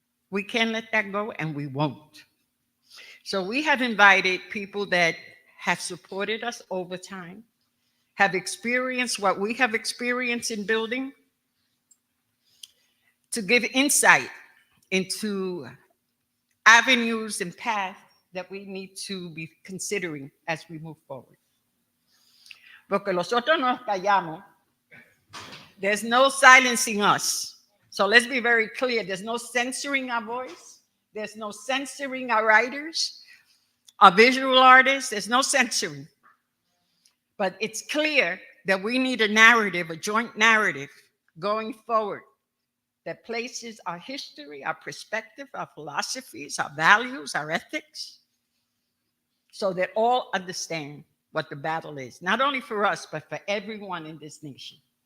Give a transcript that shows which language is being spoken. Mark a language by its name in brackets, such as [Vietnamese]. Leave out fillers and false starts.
[English] We can't let that go, and we won't. So we have invited people that have supported us over time, have experienced what we have experienced in building, to give insight into avenues and paths that we need to be considering as we move forward. [Spanish] Porque nosotros nos callamos. [English] There's no silencing us. So let's be very clear. There's no censoring our voice. There's no censoring our writers, our visual artists. There's no censoring. But it's clear that we need a narrative, a joint narrative going forward that places our history, our perspective, our philosophies, our values, our ethics, so that all understand what the battle is, not only for us, but for everyone in this nation.